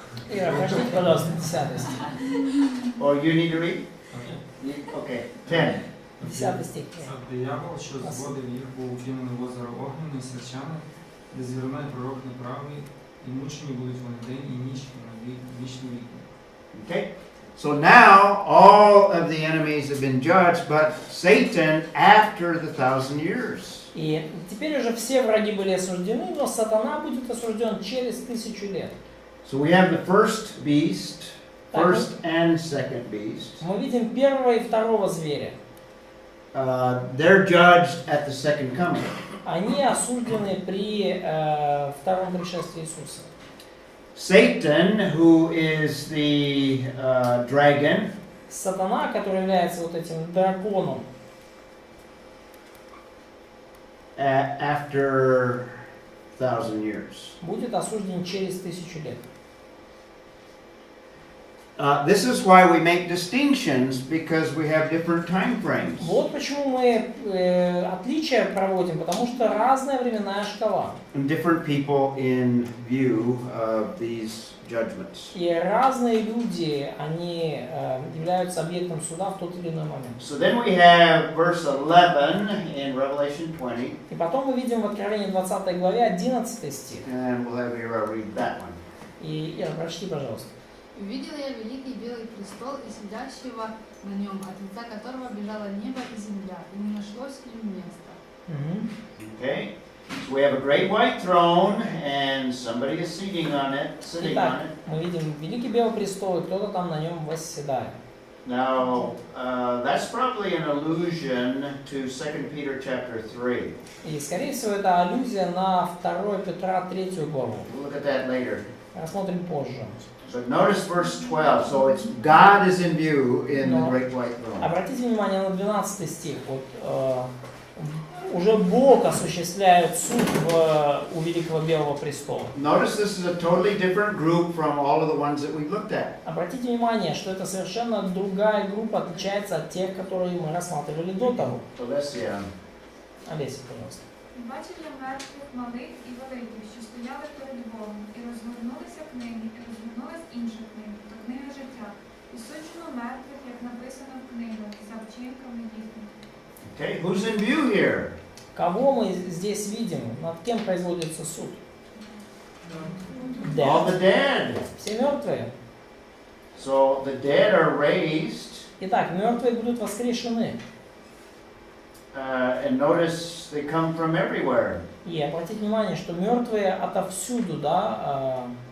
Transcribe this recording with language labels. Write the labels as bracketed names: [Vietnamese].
[Russian] Ира, прочтите, пожалуйста, 10 стих. [English] Oh, you need to read? Okay, 10. [Russian] 10 стих. [Ukrainian] Диявол, що зводив їх, був укинений в озеро огненне і свячане, де звірне пророк неправий, і мучені будуть вони день і ніч на вічні віки. [English] Okay? So now all of the enemies have been judged, but Satan after the 1000 years. [Russian] И теперь уже все враги были осуждены, но сатана будет осужден через 1000 лет. [English] So we have the first beast, first and second beast. [Russian] Мы видим первого и второго зверя. [English] They're judged at the second coming. [Russian] Они осуждены при втором пришествии Иисуса. [English] Satan, who is the dragon, [Russian] Сатана, который является вот этим драконом, [English] after 1000 years. [Russian] будет осужден через 1000 лет. [English] This is why we make distinctions, because we have different time frames. [Russian] Вот почему мы отличия проводим, потому что разная временная шкала. [English] And different people in view of these judgments. [Russian] И разные люди, они являются объектом суда в тот или иной момент. [English] So then we have verse 11 in Revelation 20. [Russian] И потом мы видим в Откровении 20 главе 11 стих. [English] And we'll have Ira read that one. [Russian] И, Ира, прочти, пожалуйста. Увидела я великий белый престол и сидящего на нем, от лица которого бежало небо и земля, и не нашлось им места. [English] Okay? So we have a great white throne, and somebody is sitting on it. [Russian] Итак, мы видим великий белый престол, и кто-то там на нем восседает. [English] Now, that's probably an allusion to 2 Peter chapter 3. [Russian] И, скорее всего, это аллюзия на 2 Петра 3 главу. [English] We'll look at that later. [Russian] Рассмотрим позже. [English] But notice verse 12. So it's God is in view in the great white throne. [Russian] Обратите внимание на 12 стих. Вот, уже Бог осуществляет суд у Великого Белого Престола. [English] Notice this is a totally different group from all of the ones that we looked at. [Russian] Обратите внимание, что это совершенно другая группа, отличается от тех, которые мы рассматривали до того. [English] So let's see. [Russian] Олеся, пожалуйста. [Ukrainian] Бачив я мертвих малих і великих, що стояли перед Богом, і розгорнулися книги, і розгорнулась інша книга, то книга життя. І суджено мертвих, як написано в книгах, за вчинками їхніми. [English] Okay, who's in view here? [Russian] Кого мы здесь видим? Над кем производится суд? [English] All the dead. [Russian] Все мертвые. [English] So the dead are raised. [Russian] Итак, мертвые будут воскрешены. [English] And notice they come from everywhere. [Russian] И обратите внимание, что мертвые отовсюду, да,